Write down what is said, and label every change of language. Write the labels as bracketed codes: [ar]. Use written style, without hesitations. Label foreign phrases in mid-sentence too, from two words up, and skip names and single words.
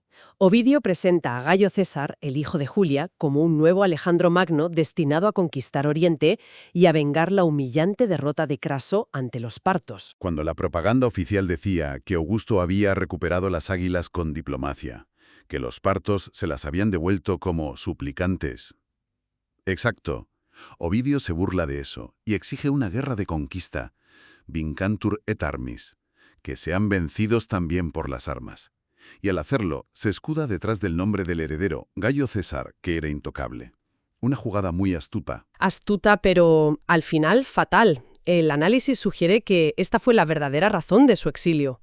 [es] Ovidio presenta a Gayo César, el hijo de Julia, como un nuevo Alejandro Magno destinado a conquistar Oriente y a vengar la humillante derrota de Craso ante los partos. Cuando la propaganda oficial decía que Augusto había recuperado las águilas con diplomacia, que los partos se las habían devuelto como suplicantes. Exacto. Ovidio se burla de eso y exige una guerra de conquista, [la] vincantur et armis, [es] que sean vencidos también por las armas. Y al hacerlo, se escuda detrás del nombre del heredero, Gayo César, que era intocable. Una jugada muy astuta. Astuta, pero al final fatal. El análisis sugiere que esta fue la verdadera razón de su exilio.